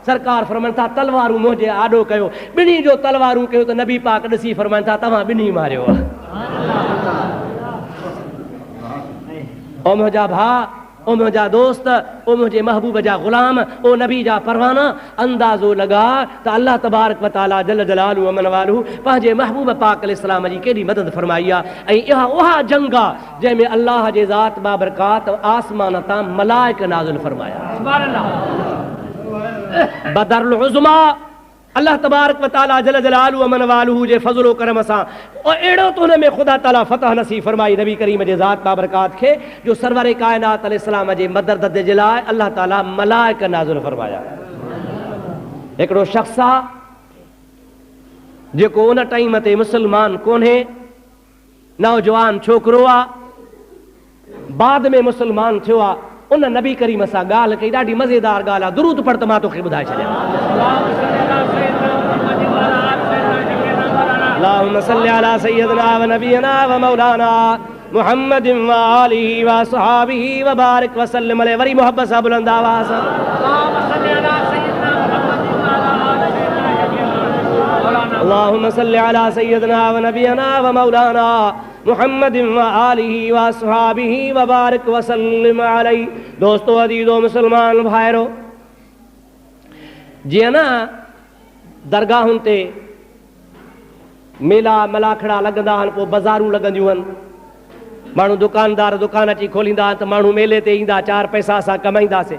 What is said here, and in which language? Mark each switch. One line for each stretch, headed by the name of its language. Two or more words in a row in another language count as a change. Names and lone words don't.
Sindhi: सरकार फरमाइनि था तलवारूं मुंहिंजे आॾो कयो ॿिन्ही जो तलवारूं कयो त नबी पाक ॾिसी फरमाइनि था तव्हां ॿिन्ही मारियो आहे। ओ मुंहिंजा भाउ ओ मुंहिंजा दोस्त ओ मुंहिंजे महबूब जा ग़ुलाम ओ नबी जा परवाना अंदाज़ो लॻा त अल्लाह
Arabic: تبارك وتعالى جل جلاله وعم نواله
Sindhi: पंहिंजे महबूब पाक अलैहिस्सलाम जी केॾी मदद फरमाई आहे। ऐं इहा उहा जंग आहे जंहिंमें अल्लाह जे ज़ात बाबरकात आसमान तां मलाइक नाज़िल फरमाया। बदरुल उज़मा अल्लाह
Arabic: تبارك وتعالى جل جلاله وعم نواله
Sindhi: जे फज़लो करम सां अहिड़ो त हुन में ख़ुदा ताला फतह नसीब फरमाई नबी करीम जे ज़ात बाबरकात खे जो सरवर कायनात अलैहिस्सलाम जे मदद जे लाइ अल्लाह ताला मलाइक नाज़िल फरमाया। हिकिड़ो शख़्स आहे जेको उन टाइम ते मुस्लमान कोन्हे नौजवान छोकिरो आहे बाद में मुस्लमान थियो आहे उन नबी करीम सां ॻाल्हि कई ॾाढी मज़ेदार ॻाल्हि आहे दुरूद पढ़ त मां तोखे ॿुधाए छॾियां।
Arabic: اللهم صل على سيدنا ونبينا ومولانا محمد وآله وأصحابه وبارك وسلم عليه.
Sindhi: वरी मोहब्बत सां बुलंद आवाज़ सां
Arabic: اللهم صل على سيدنا ونبينا ومولانا محمد وآله وأصحابه وبارك وسلم عليه.
Sindhi: दोस्तों अजीजो मुसलमान भाइरो जीअं न दरगाहुनि ते मेला मलाखड़ा लॻंदा आहिनि पोइ बाज़ारूं लॻंदियूं आहिनि माण्हू दुकानदार दुकान अची खोलींदा आहिनि त माण्हू मेले ते ईंदा चार पैसा असां कमाईंदासीं।